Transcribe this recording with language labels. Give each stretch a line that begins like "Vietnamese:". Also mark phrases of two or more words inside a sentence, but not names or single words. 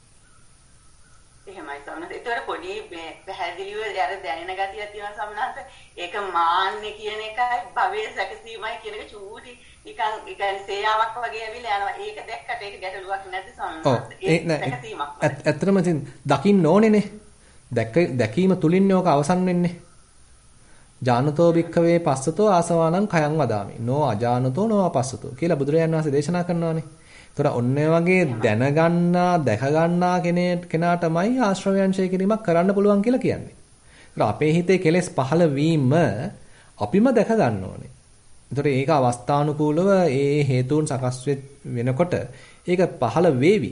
Sinhala: එහෙමයි සමහරවිට ඒතර පොඩි පැහැදිලිව අර දැනෙන ගතියක් තියෙනවා සමහරවිට ඒක මාන්නේ කියන එකයි භවයේ සැකසීමයි කියන එක චූටි නිකන් ඒ කියන්නේ සේයාවක් වගේ ඇවිල්ලා යනවා. ඒක දැක්කට ඒක ගැටලුවක් නැති සමහරවිට. ඇත්තටම ඉතින් දකින්න ඕනේනේ. දැකීම තුලින් ඕක අවසන් වෙන්නේ.
Pali: ජානතෝ භික්ඛවේ පස්සතෝ ආසවානං khයං වදාමි. නෝ අජානතෝ නෝ අපස්සතෝ
Sinhala: කියලා බුදුරජාණන් වහන්සේ දේශනා කරනවානේ. ඒතර ඔන්න වගේ දැනගන්නා දැකගන්නා කෙනාටමයි ආශ්‍රවයන්ශය කිරීමක් කරන්න පුළුවන් කියලා කියන්නේ. ඒතර අපේ හිතේ කෙලෙස් පහළ වීම අපිම දැක ගන්න ඕනේ. ඒතර ඒක අවස්ථානුකූලව ඒ හේතුන් සකස් වෙනකොට ඒක පහළ වේවි.